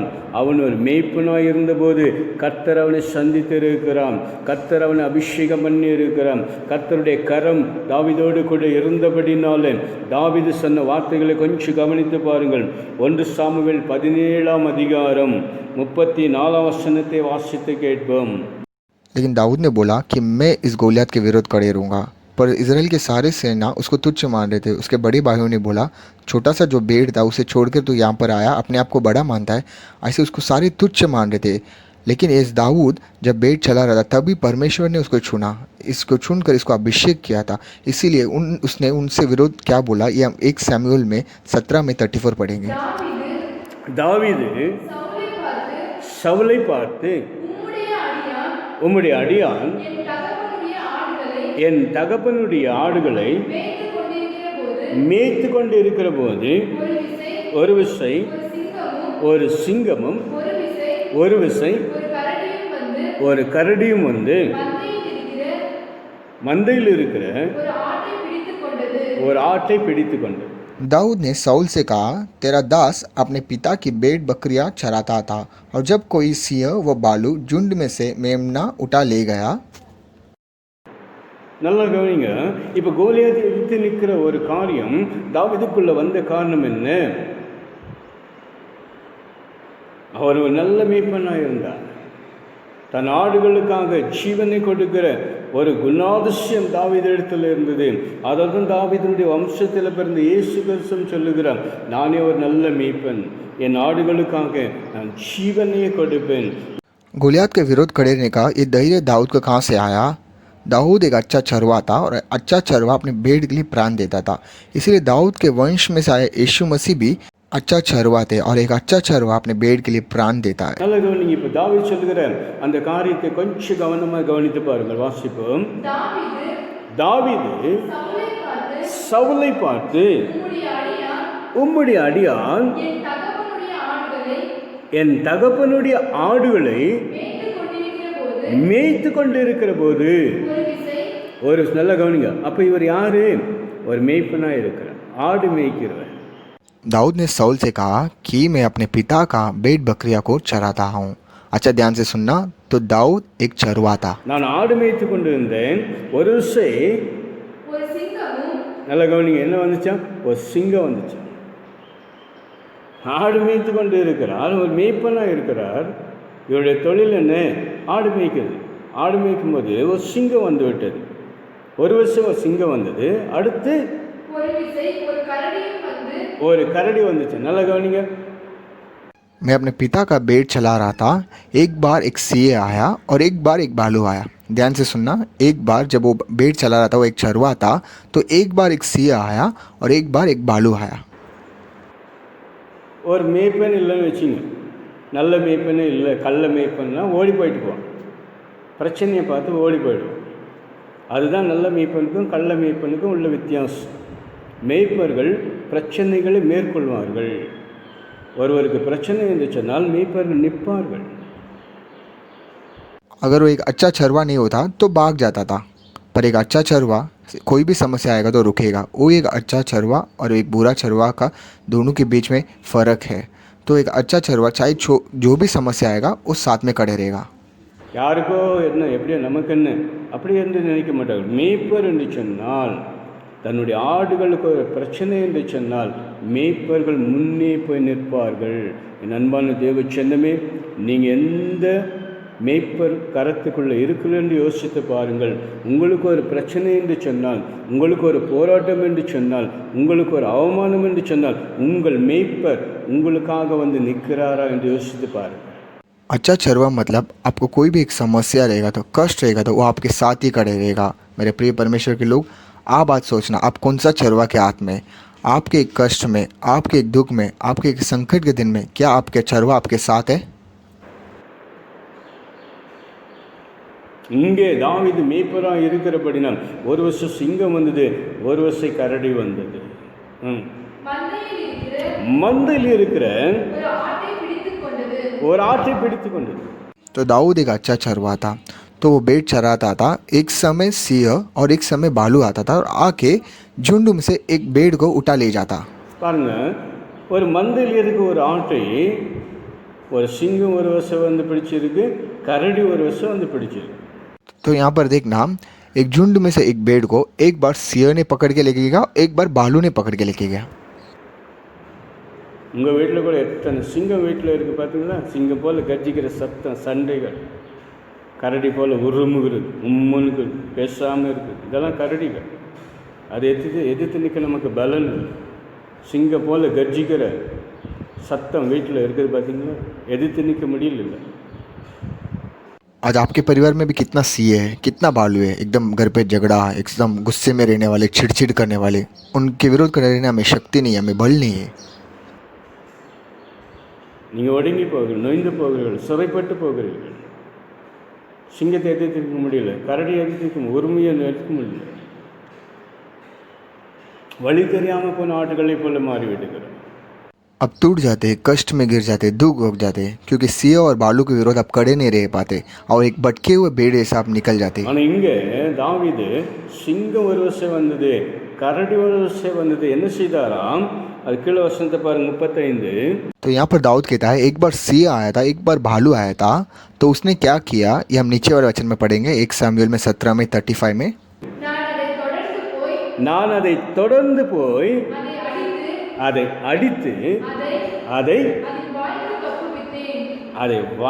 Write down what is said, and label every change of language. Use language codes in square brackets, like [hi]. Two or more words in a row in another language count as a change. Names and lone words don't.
[ta] அவன் ஒரு மேய்ப்பனாக இருந்தபோது கர்த்தர் அவனை சந்தித்து இருக்கிறான். கர்த்தர் அவனை அபிஷேகம் பண்ணி இருக்கிறான். கர்த்தருடைய கரம் தாவீதோடு கூட இருந்தபடினாலே தாவீது சொன்ன வார்த்தைகளை கொஞ்சம் கவனித்து பாருங்கள். 1 சாமுவேல் 17ஆம் அதிகாரம் 34ஆம் வசனத்தை வாசித்து கேட்போம். [hi] लेकिन दाऊद ने बोला कि मैं इस गोलियत के विरोध खड़े रहूँगा, पर इजराइल के सारे सेना उसको तुच्छ मान रहे थे. उसके बड़े भाइयों ने बोला, छोटा सा जो भेड़ था उसे छोड़कर तू यहाँ पर आया, अपने आप को बड़ा मानता है. ऐसे उसको सारे तुच्छ मान रहे थे. लेकिन इस दाऊद जब भेड़ चला रहा था तभी परमेश्वर ने उसको चुना, इसको चुनकर इसको अभिषेक किया था. इसीलिए उसने उनसे विरोध क्या बोला ये हम 1 शमूएल में 17 में 34 पढ़ेंगे. [ta] தாவீது சவுலை பார்த்து, உம்முடைய அடியான் என் தகப்பனுடைய ஆடுகளை மேய்த்து கொண்டு இருக்கிற போது ஒரு விசை ஒரு சிங்கமும் ஒரு விசை ஒரு கரடியும் வந்து மந்தையில் இருக்கிற ஒரு ஆட்டை பிடித்து கொண்டது. [hi] दाऊद ने साउल से कहा, तेरा दास अपने पिता की भेड़ बकरियां चराता था, और जब कोई सिंह व बालू झुंड में से मेमना उठा ले गया. [ta] நல்லா கவனிங்க. இப்போ கோலியாத்தை எதிர்த்து நிற்கிற ஒரு காரியம் தாவீதுக்குள்ள வந்த காரணம் என்ன? அவர் ஒரு நல்ல மேய்ப்பனாக இருந்தார். தன் ஆடுகளுக்காக ஜீவனை கொடுக்கிற ஒரு குணாதிசயம் தாவீதிடத்தில் இருந்தது. அதான் தாவீதினுடைய வம்சத்தில் பிறந்த இயேசு கிறிஸ்து சொல்லுகிறார், நானே ஒரு நல்ல மேய்ப்பன், என் ஆடுகளுக்காக நான் ஜீவனையே கொடுப்பேன். [hi] गोलियत के विरोध खड़े रहने का ये धैर्य दाऊद को कहाँ से आया? दाऊद एक अच्छा चरवा था और अच्छा चरवा अपने भेड़ के लिए प्राण देता था। इसीलिए दाऊद के वंश में से आए यीशु मसीह भी अच्छा चरवा थे और एक अच्छा चरवा अपने भेड़ के लिए प्राण देता है। [ta] நல்ல கவனிங்க. இப்போ தாவீது சொல்லுகிற அந்த காரியத்தை கொஞ்சம் கவனமாக கவனித்து பாருங்கள். வாசிப்போம். தாவீது சவுலை பார்த்து, உம்முடைய அடியான் என் தகப்பனுடைய ஆடுகளை மேய்த்து கொண்டிருக்கிற போது, ஒரு நல்ல கவனிங்க. அப்போ இவர் யாரு? ஒரு மேய்ப்பனா இருக்கிறார், ஆடு மேய்க்கிறவர். [hi] दाऊद ने साउल से कहा कि मैं अपने पिता का भेड़ बकरियां को चराता हूँ। अच्छा ध्यान से सुनना, तो दाऊद एक चरवा था। [ta] நான் ஆடு மேய்த்து கொண்டு இருந்தேன். ஒரு விசை நல்ல கவனிங்க, என்ன வந்துச்சா? ஒரு சிங்கம் வந்துச்சு. ஆடு மேய்த்து கொண்டு இருக்கிறார், ஒரு மேய்ப்பனாக இருக்கிறார். இவருடைய தொழில் என்ன? ஆடு மேய்க்கிறது. ஆடு மேய்க்கும் போது ஒரு சிங்கம் வந்து விட்டது. ஒரு வருஷம் ஒரு சிங்கம் வந்தது. அடுத்து ஒரு கரடி வந்துச்சு. நல்ல கவனிங்க. [hi] मैं अपने पिता का भेड़ चला रहा था, एक बार एक सिंह आया और एक बार एक भालू आया। ध्यान से सुनना, एक बार जब वो भेड़ चला रहा था, वो एक चरवा था, तो एक बार एक सिंह आया और एक बार एक भालू आया। [ta] ஒரு மேய்ப்பன் இல்லைன்னு வச்சுங்க, நல்ல மேய்ப்பனே இல்லை, கள்ள மேய்ப்பன்னா ஓடி போயிட்டு போவான், பிரச்சனையை பார்த்து ஓடி போயிடுவோம். அதுதான் நல்ல மேய்ப்பனுக்கும் கள்ள மேய்ப்பனுக்கும் உள்ள வித்தியாசம். மேய்ப்பர்கள் பிரச்சனைகளை மேற்கொள்வார்கள். ஒருவருக்கு பிரச்சனை என்று சொன்னால் மேய்ப்பர்கள் நிற்பார்கள். [hi] अगर वो एक अच्छा चरवा नहीं होता तो भाग जाता था, पर एक अच्छा चरवा कोई भी समस्या आएगा तो रुकेगा। वो एक अच्छा चरवा और एक बुरा चरवा का दोनों के बीच में फ़र्क है। तो एक अच्छा चरवा चाहे जो भी समस्या आएगा वो साथ में खड़े रहेगा। [ta] யாருக்கோ என்ன எப்படியோ நமக்கு என்ன அப்படி என்று நினைக்க மாட்டார்கள். மேய்ப்பர் என்று சொன்னால், தன்னுடைய ஆடுகளுக்கு ஒரு பிரச்சனை என்று சொன்னால் மேய்ப்பர்கள் முன்னே போய் நிற்பார்கள். என் அன்பான தேவ சொந்தமே, நீங்கள் எந்த மேய்ப்பர் கரத்துக்குள்ளே இருக்கிறது என்று யோசித்து பாருங்கள். உங்களுக்கு ஒரு பிரச்சனை என்று சொன்னால், உங்களுக்கு ஒரு போராட்டம் என்று சொன்னால், உங்களுக்கு ஒரு அவமானம் என்று சொன்னால், உங்கள் மேய்ப்பர் உங்களுக்காக வந்து நிற்கிறாரா என்று யோசித்து பாருங்கள். [hi] अच्छा चरवा मतलब आपको कोई भी एक समस्या रहेगा तो कष्ट रहेगा तो वो आपके साथ ही खड़े रहेगा। मेरे प्रिय परमेश्वर के लोग, आप बात सोचना, आप कौन सा चरवा के हाथ में? आपके एक कष्ट में, आपके एक दुख में, आपके एक संकट के दिन में क्या आपके चरवा आपके साथ है? [ta] இங்கே தாவீது மேய்ப்பராக இருக்கிறபடினால் ஒரு வருஷம் சிங்கம் வந்தது, ஒரு வருஷம் கரடி வந்தது. மந்தையில் இருக்கிற ஒரு ஆட்டை பிடித்து கொண்டது. [hi] तो दाऊद एक अच्छा चरवा था, तो वो भेड़ चराता था। एक समय सिंह और एक समय भालू आता था और आके झुंड में से एक भेड़ को उठा ले जाता। [ta] பாருங்க, ஒரு மந்தையில் இருக்க ஒரு ஆட்டை ஒரு சிங்கம் ஒரு வருஷம் வந்து பிடிச்சிருக்கு, கரடி ஒரு வருஷம் வந்து பிடிச்சிருக்கு. [hi] तो यहाँ पर देखना, एक झुंड में से एक भेड़ को एक बार सिंह ने पकड़ के लेके गया, एक बार भालू ने पकड़ के लेके गया। [ta] உங்கள் வீட்டில் கூட எத்தனை சிங்கம் வீட்டில் இருக்குது பார்த்தீங்களா? சிங்கம் போல் கர்ஜிக்கிற சத்தம், சண்டைகள், கரடி போல் உருமுகிறது, உம்முனுக்கு பேசாமல் இருக்குது, இதெல்லாம் கரடிகள். அது எதிர்த்து நிற்க நமக்கு பலன் இல்லை. சிங்கம் போல் கர்ஜிக்கிற சத்தம் வீட்டில் இருக்குது பார்த்தீங்களா? எதிர்த்து நிற்க முடியல. [hi] आज आपके परिवार में भी कितना सिंह है, कितना भालू है, एकदम घर पे झगड़ा, एकदम गुस्से में रहने वाले, चिड़चिड़ करने वाले, उनके विरोध करने रहने हमें शक्ति नहीं है, हमें बल नहीं है। [ta] நீங்கள் ஒடுங்கி போகிறீர்கள், நொய்ந்து போகிறீர்கள், சிறைப்பட்டு போகிறீர்கள். சிங்கத்தை எதிர்த்து முடியல, கரடி எதிர்த்து உரிமையை நிறுத்த முடியல. வழி தெரியாமல் போன ஆட்டுகளை போல மாறிவிடுகிறோம். [hi] अब टूट जाते, कष्ट में गिर जाते, दुख उग जाते, क्योंकि सिंह और भालू के विरोध अब खड़े नहीं रह पाते और एक भटके हुए भेड़ जैसा आप निकल जाते। [ta] ஆனால் இங்கே தாவீது சிங்கம் ஒரு வருஷம் வந்தது, கரடி ஒரு வருஷம் வந்தது, என்ன செய்தாராம்? அது கீழே வசனத்தை பாருங்க, 35. [hi] तो यहाँ पर दाऊद कहता है, एक बार सिंह आया था, एक बार भालू आया था, तो उसने क्या किया ये हम नीचे वाले वचन में पढ़ेंगे, 1 सामुएल में 17 में 35 में। [ta] நான் அதை தொடர்ந்து போய் அதை அடித்து அதை வாய்க்கு நான் தப்பி.